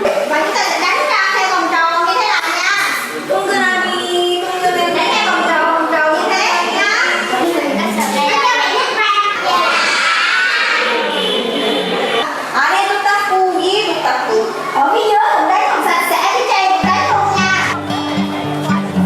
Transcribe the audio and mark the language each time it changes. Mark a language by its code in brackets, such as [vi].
[vi] Bánh sẽ đánh ra theo vòng tròn như thế này nha. 동그라미 đánh theo vòng tròn như thế nha. [ko] 안에도 닦고 위에도 닦고. [vi] Ở phía dưới cũng đánh còn sạch sẽ, phía trên cũng đánh luôn nha.